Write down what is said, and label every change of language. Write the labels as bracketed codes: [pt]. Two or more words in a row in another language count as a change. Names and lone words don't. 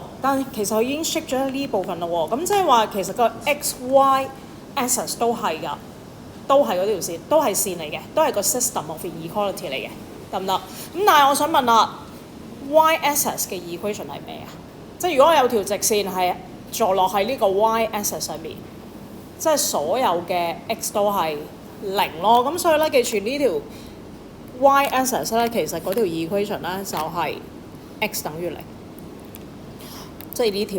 [yue] 但係其實佢已經 shape 咗呢部分咯喎。咁即係話其實個 [en] x、y axis [yue] 都係㗎，都係嗰條線，都係線嚟嘅，都係個 [en] system of equality [yue] 嚟嘅，得唔得？咁但係我想問啦 ， [en] y axis [yue] 嘅 equation 係咩啊？即係如果我有條直線係坐落喺呢個 [en] y axis [yue] 上面，即係所有嘅 x 都係0咯。咁所以咧，記住呢條 [en] y axis [yue] 咧，其實嗰條 equation 咧就係 x 等於0，即係呢條。